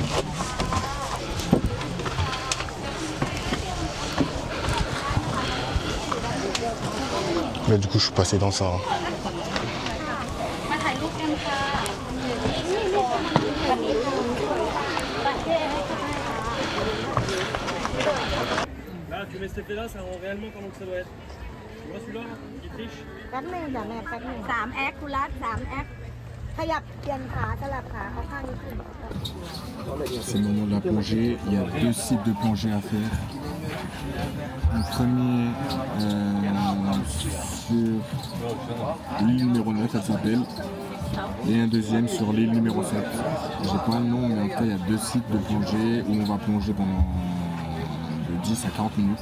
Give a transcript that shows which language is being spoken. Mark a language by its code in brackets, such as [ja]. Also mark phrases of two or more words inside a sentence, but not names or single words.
[fr] Là du coup je suis passé dans ça. Hein. Là, tu mets cet effet-là, ça rend réellement comment que ça doit être. Tu vois celui-là, qui triche? [th] แป๊บนึงเดี๋ยวแม่แป๊บนึง3 แอคคุณรัฐ3 แอคขยับเปลี่ยนขาสลับขาเอาข้างนี้ขึ้น [fr] C'est le moment de la plongée. Il y a 2 sites de plongée à faire. Le premier sur l'île numéro 9, elle s'appelle. Et un deuxième sur l'île numéro 7. J'ai pas le nom, mais en tout cas, il y a 2 sites de plongée où on va plonger pendant de 10 à 40 minutes.